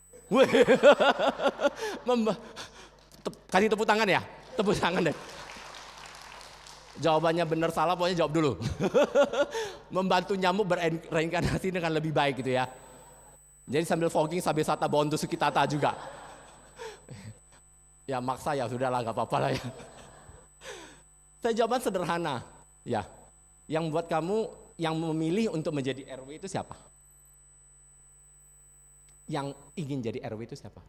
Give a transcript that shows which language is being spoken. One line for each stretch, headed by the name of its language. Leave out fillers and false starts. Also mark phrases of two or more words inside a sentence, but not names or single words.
Indonesian: Wih. Kasih tepuk tangan ya, tepuk tangan deh. Jawabannya benar salah, pokoknya jawab dulu. Membantu nyamuk bereinkarnasi dengan lebih baik gitu ya. Jadi sambil fogging sambil
Pali: sata bontu sukitata
Indonesian: juga. Ya maksa ya sudahlah, gak apa-apa lah ya. Saya jawaban sederhana, ya. Yang buat kamu yang memilih untuk menjadi RW itu siapa? Yang ingin jadi RW itu siapa?